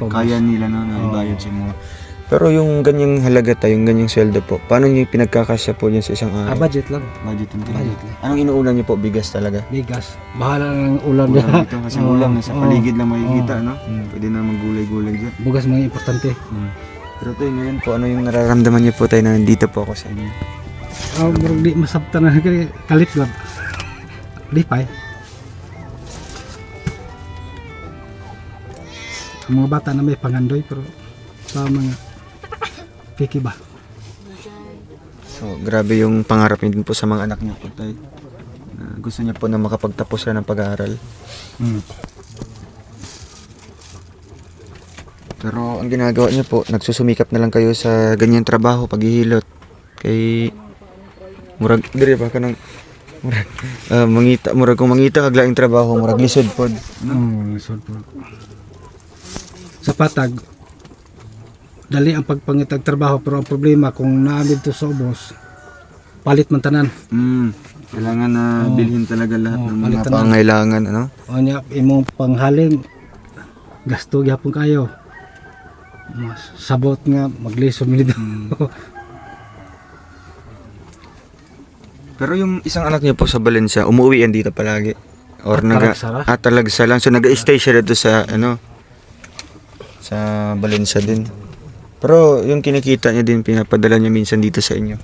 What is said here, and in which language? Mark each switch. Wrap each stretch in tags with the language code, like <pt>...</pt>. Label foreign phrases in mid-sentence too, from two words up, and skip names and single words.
<tl>Kaya nila, no, na ibayad sa mga. Pero yung ganyang halaga tayo, yung ganyang sweldo po, paano nyo pinagkakasya po yun sa isang araw? Budget lang. Budget din talaga. Budget lang. Anong inuulan nyo po? Bigas talaga? Bigas. Bahala ng ulam Ulam niya. dito, kasi Oo. ulam nasa Oo. paligid lang makikita, no? Mm. Pwede na maggulay-gulay dyan.</tl> <ceb>Bugas mga importante.</ceb> <tl>Pero tayo ngayon po, ano yung nararamdaman niyo po tayo na nandito po ako sa inyo?</tl> <ceb>Murag di masabtan na kay kalit lang. Lipay. Ang mga bata na may pangandoy pero sa mga piki ba? So,</ceb> <tl>grabe yung pangarap niyo din po sa mga anak niyo po tayo. Gusto niyo po na makapagtapos sila ng pag-aaral. Pero ang ginagawa niyo po, nagsusumikap na lang kayo sa ganyang trabaho, paghihilot.</tl> <ceb>Kay murag dire ba ka nang murag mangita, murag kung mangita kag laing trabaho, murag lisod pod. Lisod po. Sa patag dali ang pagpangitag trabaho pero ang problema kung naamid to sa ubos palit man tanan.</ceb> <tl>Kailangan na bilhin talaga lahat ng mga palitan na. pangailangan, ano?</tl> <ceb>O nya imong panghaling gasto gyapon kayo. Mas sabot nga maglisod mi dito.</ceb> <tl>Pero yung isang anak niyo po sa Valencia, umuwi yan dito palagi. Or</tl> <ceb>Talagsara? Talagsa lang.</ceb> <tl>So nag-stay siya dito sa sa Valencia din. Pero yung kinikita niya din, pinapadala niya minsan dito sa inyo.</tl>